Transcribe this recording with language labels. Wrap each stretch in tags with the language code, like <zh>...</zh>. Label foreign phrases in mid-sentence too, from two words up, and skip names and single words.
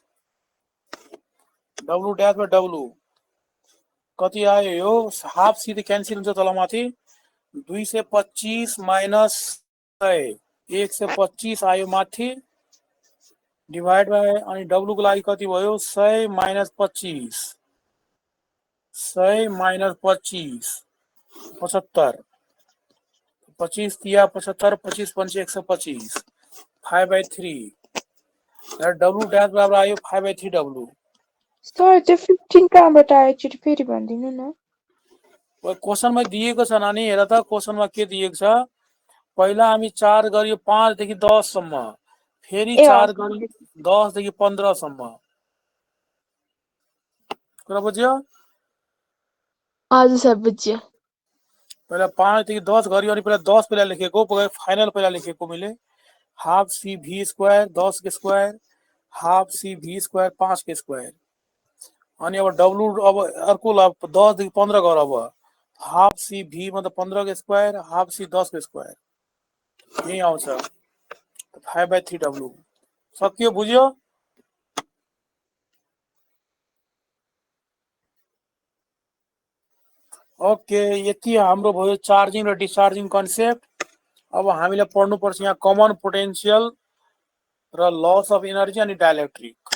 <ne>W डैश में W कति आयो? यो हाफ C त क्यान्सल हुन्छ तल माथि। 225 माइनस 100, 125 आयो माथि,</ne> <en>divide by</en> <ne>अनि W को लागि कति भयो? 100 माइनस 25, 100 माइनस 25 75, 25 तिया 75, 25 पंचे 125, 5/3 W डैश बराबर आयो 5/3 W। सर त्यो 15 कहाँबाट आयो एकचोटि फेरि भनिदिनु न। क्वेसनमा दिएको छ नानी, हेर त क्वेसनमा के दिएको छ। पहिला हामी 4 गरियो 5 देखि 10 सम्म, फेरि ए 4 गरियो 10 देखि 15 सम्म। कुरा बुझ्यो? हजुर सर बुझ्यो। पहिला 5 देखि 10 गरियो अनि पहिला 10 पहिला लेखेको, फाइनल पहिला लेखेको मैले</ne> <en>half CV square</en> <ne>10 के स्क्वायर</ne> <en>half CV square</en> <ne>5 के स्क्वायर। अनि अब डब्लु अब अर्को 10 देखि 15 गर, अब</ne> <en>half CV</en> <ne>मतलब 15 के स्क्वायर</ne> <en>half C</en> <ne>10 के स्क्वायर, यही आउँछ 5/3 डब्लु। सक्यो? बुझ्यो? ओके, यति हाम्रो भयो चार्जिङ र डिस्चार्जिङ कन्सेप्ट। अब हामीले पढ्नुपर्छ यहाँ</ne> <en>common potential</en> <ne>र</ne> <en>loss of energy</en> <ne>अनि डाइलेक्ट्रिक।</ne>